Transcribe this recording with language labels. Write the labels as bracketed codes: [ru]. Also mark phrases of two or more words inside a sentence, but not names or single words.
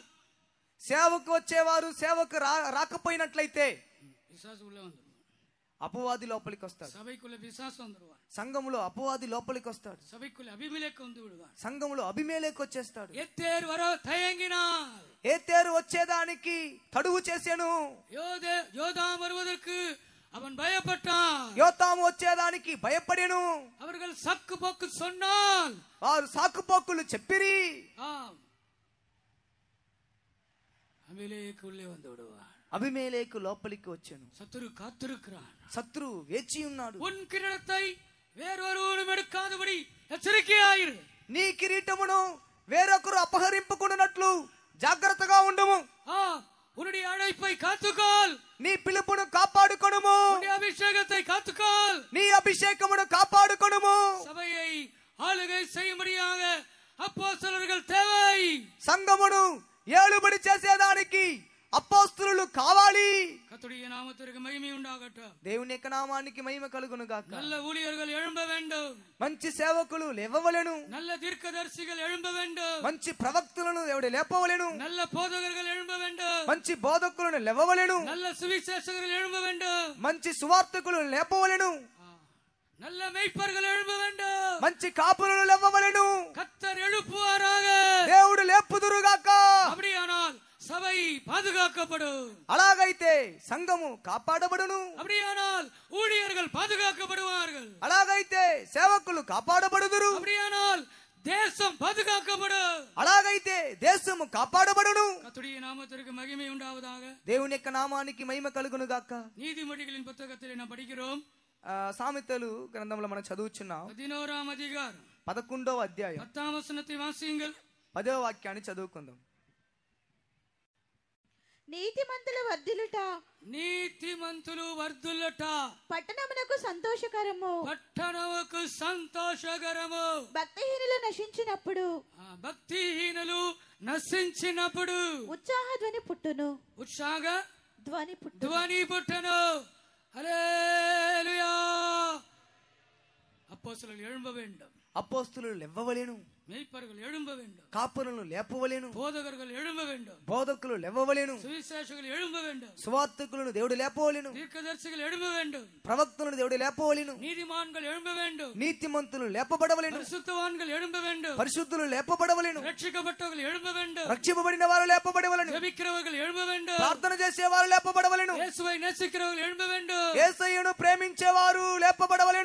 [te] సేవకు వచ్చేవారు సేవకు రాకపోయినట్లయితే [ta] பிசாசு உள்ள வந்துருவான். [te] అపవాది లోపలికి వస్తాడు. [ta] சபைக்குள்ள பிசாசு வந்துருவான். [te] సంఘములో అపవాది లోపలికి వస్తాడు. [ta] சபைக்குள்ள அபிமெலேக்கு வந்து விடுவான். [te] సంఘములో అబిమేలెకు వచ్చేస్తాడు. [ta] எத்தேரு வர தயங்கினால், [te] ఏతేరు వచ్చేదానికి తడువు చేసెను. [ta] யோதாம் வருவதற்கு அவன் பயப்பட்டான். [te] యోతాము వచ్చేదానికి భయపడెను. [ta] அவர்கள் சக்கு போக்கு சொன்னால், [te] వారు సాకుపోకులు చెప్పిరి. [ta] அபிமெலேக்கு உள்ளே வந்து விடுவான். [te] అబిమేలెకు లోపలికి వచ్చెను. [ta] சத்துரு காத்திருக்கிறான். [te] శత్రువు వేచి ఉన్నాడు. [ta] உன் கிரீடத்தை வேறொருவனும் எடுக்காதபடி எச்சரிக்கையாயிரு. [te] నీ కిరీటమును వేరొకరు అపహరింపుకున్నట్లు జాగ్రత్తగా ఉండుము. [ta] உன்னுடைய அழைப்பை காத்துக்கொள். [te] నీ పిలుపును కాపాడుకొనుము. [ta] உன்னுடைய அபிஷேகத்தை காத்துக்கொள். [te] నీ అభిషేకమును కాపాడుకొనుము. [ta] சபையை ஆளுகை செய்யும்படியாக அப்போஸ்தலர்கள் தேவை. [te] సంఘమును ఏలుబడి చేసేదానికి అపోస్తలులు కావాలి. [ta] கர்த்தருடைய நாமத்திற்கு மகிமை உண்டாகட்டும். [te] దేవుని యొక్క నామానికి మహిమ కలుగును గాక. [ta] நல்ல ஊழியர்கள் எழும்ப வேண்டும். [te] మంచి సేవకులు లేవవలెను. [ta] நல்ல தீர்க்கதரிசிகள் எழும்ப வேண்டும். [te] మంచి ప్రవక్తలను దేవుడు లేపవలెను. [ta] நல்ல போதகர்கள் எழும்ப வேண்டும். [te] మంచి బోధకులను లేవవలెను. [ta] நல்ல சுவிசேஷகர்கள் எழும்ப வேண்டும். [te] మంచి సువార్తకులను లేపవలెను. [ta] நல்ல மேய்ப்பர்கள் எழும்ப வேண்டும். [te] మంచి కాపులను లేవవలెను. [ta] கர்த்தர் எழுப்புவாராக. [te] దేవుడు లేపుదురుగాక. [ta] அப்படியானால் சபை பாதுகாக்கப்படும். [te] అలాగైతే సంఘము కాపాడబడును. [ta] அப்படியானால் ஊழியர்கள் பாதுகாக்கப்படுவார்கள். [te] అలాగైతే సేవకులు కాపాడబడుదురు. [ta] அப்படியானால் தேசம் பாதுகாக்கப்படும். [te] అలాగైతే దేశము కాపాడబడును. [ta] கர்த்தருடைய நாமத்திற்கு மகிமை உண்டாவதாக. [te] దేవుని యొక్క నామానికి మహిమ కలుగును గాక. [ta] நீதிமொழிகளின் புத்தகத்தில் நாம் படிக்கிறோம். [te] సామెతలు గ్రంథంలో మనం చదువుచున్నాం. 11వ అధ్యాయం 11వ అధ్యాయం [ta] 10வ வசனத்தை வாசிங்கள். [te] 10వ వాక్యాన్ని చదువుకుందాం. నీతిమంతుల వర్ధిల్లుట, నీతిమంతులు వర్ధిల్లుట పట్టణమునకు సంతోషకరము. పట్టణముకు సంతోషకరము. భక్తిహీనులు నశించినప్పుడు, భక్తిహీనులు నశించినప్పుడు ఉత్సాహ ధ్వని పుట్టును. ఉత్సాహ ధ్వని పుట్టును. హల్లెలూయా. [ta] அப்போஸ்தலர்கள் எழும்ப வேண்டும். [te] అపోస్తలులు లేవవలెను. [ta] மேய்ப்பர்கள் எழும்ப வேண்டும். [te] కాపులను లేపవలెను. [ta] போதகர்கள் எழும்ப வேண்டும். [te] బోధకులు లేవవలెను. [ta] சுவிசேஷகர்கள் எழும்ப வேண்டும். [te] సువార్తకులను దేవుడు లేపవలెను. [ta] தீர்க்கதரிசிகள் எழும்ப வேண்டும். [te] ప్రవక్తలను దేవుడు లేపవలెను. [ta] நீதிமான்கள் எழும்ப வேண்டும். [te] నీతిమంతులు లేపబడవలెను. [ta] பரிசுத்தவான்கள் எழும்ப வேண்டும். [te] పరిశుద్ధులు లేపబడవలెను. [ta] రక్షించబట్టவர்கள் எழும்ப வேண்டும். [te] రక్షింపబడిన వారు లేపబడవలెను. [ta] జెబిக்கிறவர்கள் எழும்ப வேண்டும். [te] ప్రార్థన చేసేవారు లేపబడవలెను. [ta] యేసుவை நேசிக்கிறவர்கள் எழும்ப வேண்டும். [te] యేసయ్యను ప్రేమించేవారు లేపబడవలెను.